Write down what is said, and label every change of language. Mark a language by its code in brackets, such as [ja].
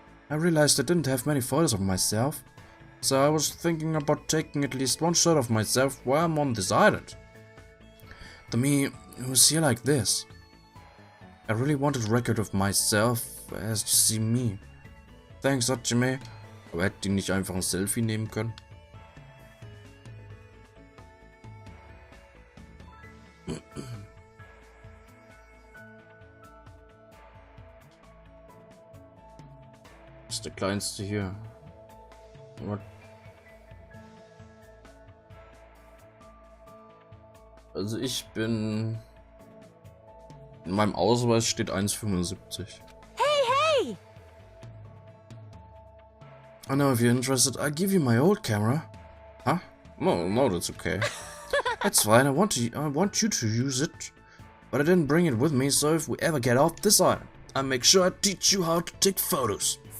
[en] I realized I didn't have many photos of myself, so I was thinking about taking at least one shot of myself while I'm on this island. To me, who's here like this? I really wanted a record of myself as you see me. Thanks, Hajime. [de] Aber hätte die nicht einfach ein Selfie nehmen können? Ist der kleinste hier. What? Also ich bin... In meinem Ausweis steht 1,75. [en] hey! I know if you're interested, I'll give you my old camera. Huh? No, that's okay. That's fine, I want you to use it. But I didn't bring it with me, so if we ever get off this island, I'll make sure I teach you how to take photos.